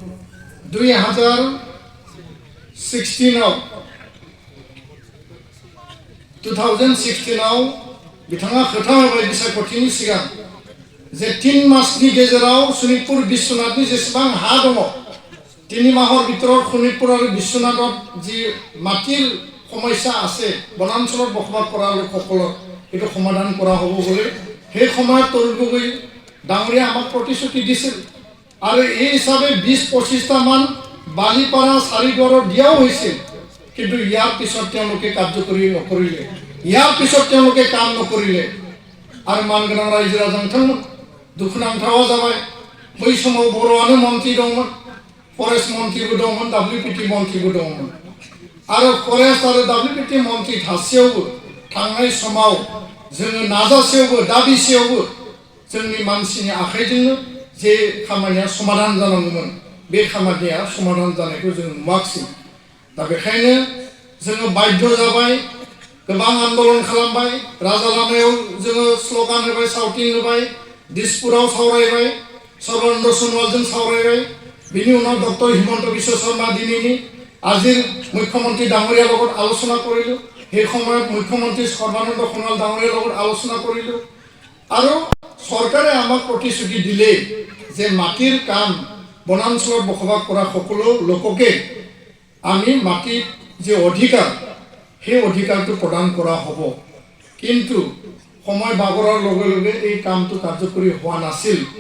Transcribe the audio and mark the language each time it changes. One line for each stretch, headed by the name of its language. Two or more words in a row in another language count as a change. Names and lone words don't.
Bodo: 2016 बिथाङा खोथा होबाय बिसायख'थिनि सिगां जे 3 मासनि गेजेराव शोणितपुर बिश्वनाथनि जेसेबां हा दङ 3 माहर
Assamese: ভিতৰত শোণিতপুৰ আৰু বিশ্বনাথত যি মাটিৰ সমস্যা আছে বনাঞ্চলত বসবাস কৰা লোকসকলৰ এটো সমাধান কৰা হ'ব বুলি সেই সময়ত তৰুণ গগৈ ডাঙৰীয়া আমাক প্ৰতিশ্ৰুতি দিছিল আৰু এই হিচাপে 20-25টা মান বালিপাৰা চাৰিদুৱাৰত দিয়াও হৈছিল কিন্তু ইয়াৰ পিছত তেওঁলোকে কাৰ্যকৰী নকৰিলে ইয়াৰ পিছত তেওঁলোকে কাম নকৰিলে আৰু
Bodo: मानगोनां रायजो राजांथों दुखुनांथावा जाबाय बै समाव बर'आनो मन्त्रि दंमोन फरेस्ट मन्त्रिबो दंमोन डब्लिउपिटि मन्त्रिबो दंमोन आरो फरेस्ट आरो डब्लिउपिटि मन्त्रि थासेयावबो थांनाय समाव जोङो नाजासेयावबो दाबिसेयावबो जोंनि मानसिनि आखाइजोंनो जे खामानिया समाधान जानांगौमोन बे खामानिया समाधान जानायखौ जों नुवाखिसै दा बेखायनो जोङो बाध्य जाबाय गोबां आन्दोलन खालामबाय राजा लामायाव जोङो स्लोगान होबाय सावथिं होबाय दिसपुराव सावरायबाय सर्बानन्द सोनोवालजों सावरायबाय बिनि उनाव डक्टर हिमन्त बिश्व शर्मा दिनैनि
Assamese: আজিৰ মুখ্যমন্ত্ৰী ডাঙৰীয়াৰ লগত আলোচনা কৰিলো সেই সময়ত মুখ্যমন্ত্ৰী সৰ্বানন্দ সোণোৱাল ডাঙৰীয়াৰ লগত আলোচনা কৰিলো আৰু চৰকাৰে আমাক প্ৰতিশ্ৰুতি দিলে যে মাটিৰ কাম বনাঞ্চলত বসবাস কৰা সকলো লোককে আমি মাটিৰ যে অধিকাৰ সেই অধিকাৰটো প্ৰদান কৰা হ'ব কিন্তু সময় বাগৰাৰ লগে লগে এই কামটো কাৰ্যকৰী হোৱা নাছিল